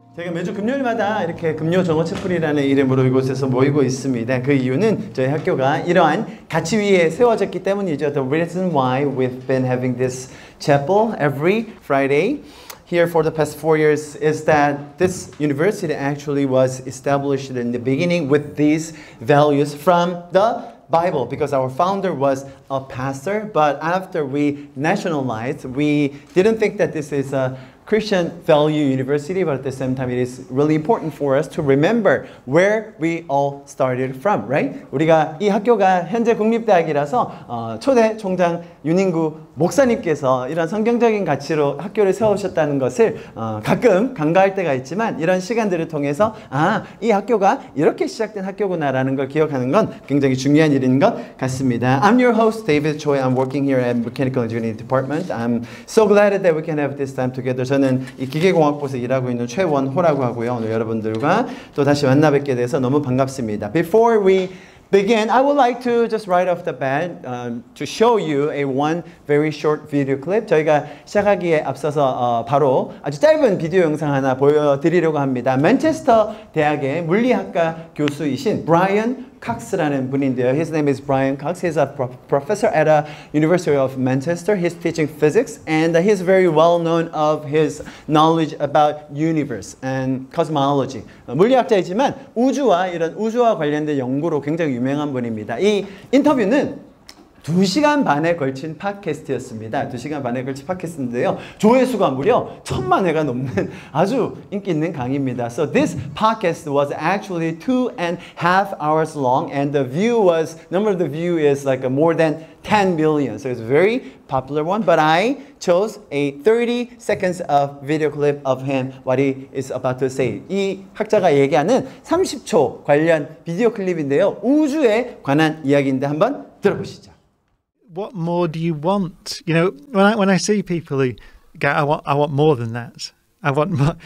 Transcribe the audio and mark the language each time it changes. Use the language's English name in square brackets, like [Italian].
[Korean] 저희가 매주 금요일마다 이렇게 금요 정오 촛불이라는 이름으로 이곳에서 모이고 있습니다. 그 이유는 저희 학교가 이러한 가치 위에 세워졌기 때문이죠. [English] The reason why we've been having this chapel every Friday here for the past 4 years is that this university actually was established in the beginning with these values from the Bible, because our founder was a pastor, but after we nationalized, we didn't think that this is a Christian value university, but at the same time it is really important for us to remember where we all started from, right? [Korean] 우리가 이 학교가 현재 국립대학이라서 초대 총장 윤인구 목사님께서 이런 성경적인 가치로 학교를 세우셨다는 것을 가끔 간과할 때가 있지만 이런 시간들을 통해서 이 학교가 이렇게 시작된 학교구나라는 걸 기억하는 건 굉장히 중요한 일인 것 같습니다. [English] I'm your host, David Choi. I'm working here at Mechanical Engineering Department. I'm so glad that we can have this time together. [Korean] 저는 이 기계공학부에서 일하고 있는 최원호라고 하고요. 오늘 여러분들과 또 다시 만나 뵙게 돼서 너무 반갑습니다. [English] Before we begin, I would like to just right off the bat to show you one very short video clip. [Korean] 저희가 시작하기에 앞서서 바로 아주 짧은 비디오 영상 하나 보여드리려고 합니다. 맨체스터 대학의 물리학과 교수이신 브라이언 칵스라는 분인데요. [English] His name is Brian Cox. He's a professor at a University of Manchester. He's teaching physics, and he's very well known of his knowledge about universe and cosmology. [Korean] 물리학자이지만 우주와 이런 우주와 관련된 연구로 굉장히 유명한 분입니다. 이 인터뷰는 2시간 반에 걸친 팟캐스트였습니다. 2시간 반에 걸친 팟캐스트인데요. 조회수가 무려 1000만 회가 넘는 아주 인기 있는 강의입니다. [English] So this podcast was actually 2.5 hours long, and the number of the view is like more than 10 million. So it's a very popular one, but I chose a 30 seconds of video clip of him, what he is about to say. [Korean] 이 학자가 얘기하는 30초 관련 비디오 클립인데요. 우주에 관한 이야기인데 한번 들어보시죠. [English] What more do you want? You know, when I see people who go, I want more than that. I want more.